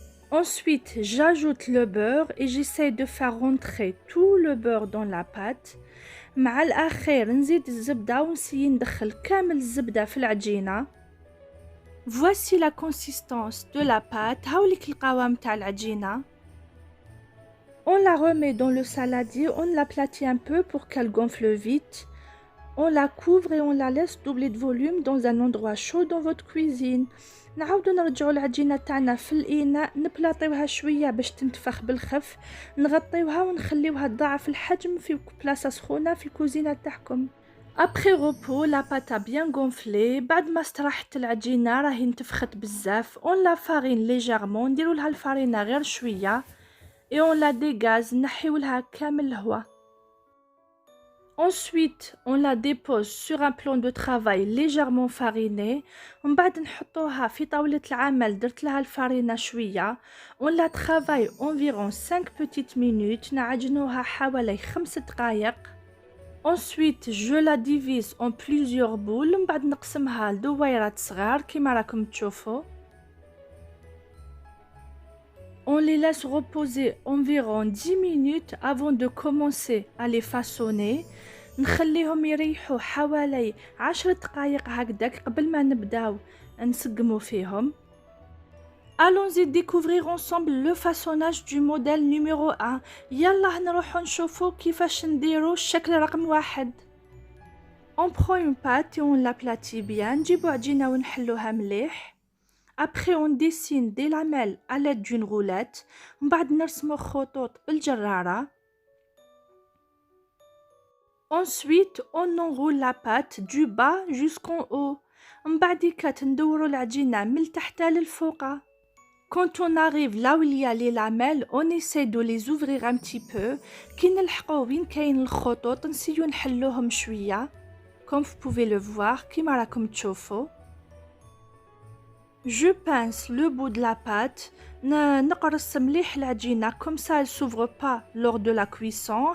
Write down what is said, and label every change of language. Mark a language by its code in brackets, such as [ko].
[fr] Ensuite, j'ajoute le beurre et j'essaie de faire rentrer tout le beurre dans la pâte. [ar] مع الأخير نزيد الزبدة ونسيي ندخل كامل الزبدة في العجينة. [fr] Voici la consistance de la pâte. [ar] هاوليك القوام تاع العجينة. [fr] On la remet dans le saladier, on l'aplatit un peu pour qu'elle gonfle vite. On la couvre et on la laisse doubler de volume dans un endroit chaud dans votre cuisine. [ar] نعاودو نرجعو العجينة تاعنا في الإناء، نبلاطيوها شوية باش تنتفخ بالخف، نغطيوها ونخليوها تضاعف الحجم في بلاصة سخونة في الكوزينة تاعكم. [fr] Après repos, la pâte a bien gonflé. [ar] بعد ما استراحت العجينة راهي انتفخت بزاف. [fr] On la farine légèrement. [ar] نديرو لها الفارينة غير شوية. [fr] Et on la dégaze. [ar] نحيو لها كامل الهواء. [fr] Ensuite, on la dépose sur un plan de travail légèrement fariné. [ar] ومن بعد نحطوها في طاولة العمل درت لها الفارينة شوية. [fr] On la travaille environ 5 petites minutes. [ar] نعجنوها حوالي 5 دقايق. [fr] Ensuite, je la divise en plusieurs boules. [ar] من بعد نقسمها لدويرات صغار كيما راكم تشوفوا. [fr] On les laisse reposer environ 10 minutes avant de commencer à les façonner. [ar] نخليهم يريحوا حوالي 10 دقايق هكذاك قبل ما نبداو نسقمو فيهم. [fr] Allons-y découvrir ensemble le façonnage du modèle numéro 1. [ar] يلا نروحو نشوفو كيفاش نديرو الشكل رقم 1. [fr] On prend une pâte et on l'aplatit bien. [ar] نجيبو عجينة ونحلوها مليح. [fr] Après on dessine des lamelles à l'aide d'une roulette. [ar] من بعد نرسمو خطوط بالجرارة. [fr] Ensuite on enroule la pâte du bas jusqu'en haut. [ar] من بعديك ندورو العجينة من التحت للفوق. [fr] Quand on arrive là où il y a les lamelles, on essaie de les ouvrir un petit peu. [ar] كي نلحقو وين كاين الخطوط نسيو نحلوهم شوية. [fr] Comme vous pouvez le voir, [ar] كيما راكم تشوفوا. [fr] Je pince le bout de la pâte. [ar] نقرص مليح العجينة [fr] comme ça elle s'ouvre pas lors de la cuisson.